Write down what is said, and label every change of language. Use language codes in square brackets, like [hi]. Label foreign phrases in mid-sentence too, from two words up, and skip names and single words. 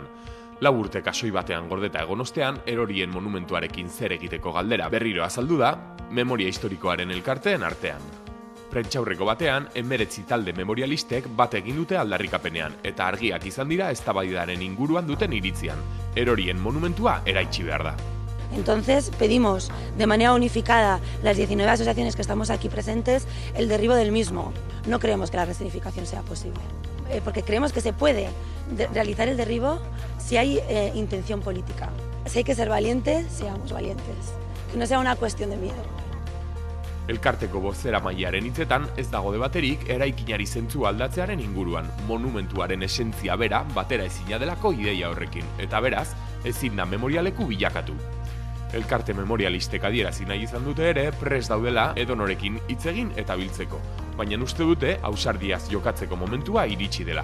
[eu] 4 urte kasoi batean gordeta egon ostean, erorien monumentuarekin zer egiteko galdera berriro azaldu da, memoria historikoaren elkarteen artean. Prentsaurreko batean, 19 talde memorialistek bat egin dute aldarrikapenean, eta argiak izan dira eztabaidaren inguruan duten iritzian. Erorien monumentua eraitsi behar da. [es] Entonces pedimos de manera unificada las 19 asociaciones que estamos aquí presentes el derribo del mismo. No creemos que la resignificación sea posible, porque creemos que se puede realizar el derribo si hay intención política. Si hay que ser valientes, seamos valientes. Que no sea una cuestión de miedo. [eu] Elkarteko bozera mailaren hitzetan ez dago debaterik eraikinari zentzu aldatzearen inguruan, monumentuaren esentzia bera batera ezina delako ideia horrekin, eta beraz, ezin da memorialeku bilakatu. Elkarte memorialistek adierazi nahi izan dute ere prest daudela edonorekin hitz egin eta biltzeko, baina uste dute ausardiaz jokatzeko momentua iritsi dela.